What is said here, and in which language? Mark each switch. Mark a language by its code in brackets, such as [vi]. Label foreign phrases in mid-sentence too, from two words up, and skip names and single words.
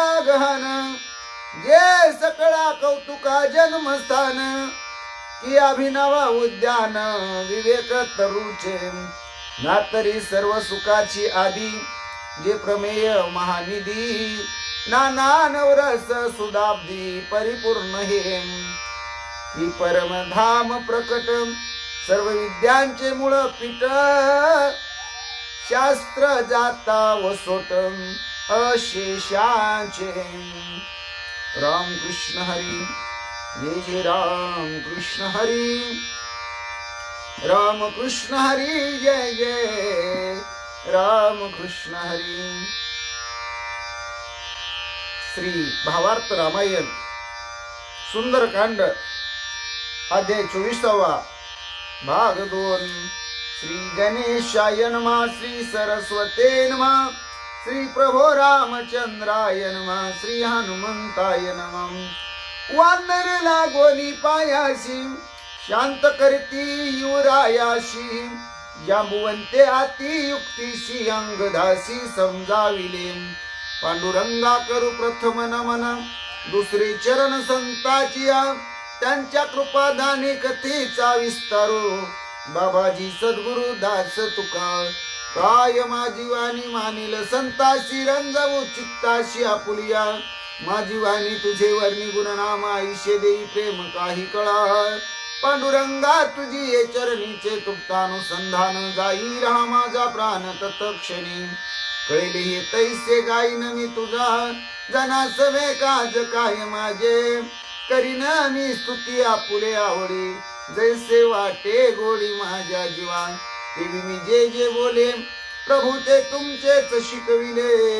[mr] गहन जे सकळा कौतुका जन्मस्थान की अभिनव उद्यान विवेक तरुचे ना तरी सर्व सुखाची आदी जे प्रमेय महानिधी नाना नवरस सुदाब्दी परिपूर्ण हे ही परमधाम प्रकट सर्व विद्यांचे मूळ पीठ शास्त्र जाता व सोट अशेषांचे राम कृष्ण हरी जय जय राम कृष्ण हरी राम कृष्ण हरी जय जय राम कृष्ण हरी श्री भावार्थ रामायण सुंदरकांड अध्याय 24 भाग 2 [sa] श्री गणेशाय नमः, श्री सरस्वते नमः, श्री प्रभो रामचंद्राय नमः, श्री हनुमंताय नमः। [mr] वानर लागोनी पायाशी, शांत करती युरायाशी, जांबुवंते अति युक्तीशी, अंगदासी समजाविले। पांडुरंगा करू प्रथम नमन, दुसरे चरण संताचिया, त्यांच्या कृपादाने कथेचा विस्तारो। बाबाजी सद्गुरु दास तुका, काय माझी वाणी मानिल संताशी, रंजवू चित्ताशी आपुलिया। माझी वाणी तुझे वर्णी गुणनाम, आयुष्य देई प्रेम काही कळा। पांडुरंगा तुझी ये चरणीचे तुप्तानुसंधान, जाई राहा माझा प्राण तत्क्षणी। कळले हे तैसे गाईन मी तुझा, जनासवे काज काय माझे। करीन मी स्तुती आपुले आवडे, जैसे वाटे गोडी माझ्या जीवा। देवी मी जे जे बोले, प्रभू ते तुमचेच शिकविले।